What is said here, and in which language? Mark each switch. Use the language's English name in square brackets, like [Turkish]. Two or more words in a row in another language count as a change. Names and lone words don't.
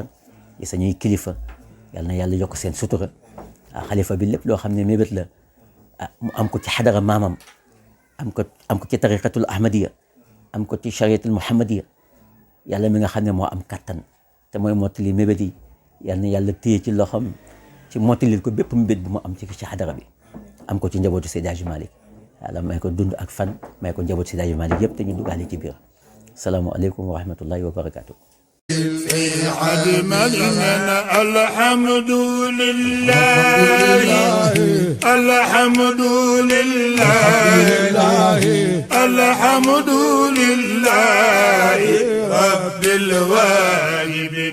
[Wolof] yi sañuy kilifa yal na yàlla yokk seen sutura xalifa bi lépp loo xam ne mébét la mu am ko ci xadara maamam am ko ci [Arabic] الطريقة الأحمدية [Wolof] am ko ci [Arabic] الشريعة المحمدية [Wolof] yàlla mi nga xam ne moo am kattan te mooy mottali mébét yi yal na yàlla téye ci loxoom ci mottalil ko bépp mébét bu mu am ci xadara bi am ko ci njabootu Seydi Hadji Malick yàlla may ko dund ak fan may ko njabootu Seydi Hadji Malick yëpp te ñu dugaale ci biir [Arabic] السلام عليكم ورحمة الله وبركاته الحمد لله الحمد لله الحمد لله رب الواهبين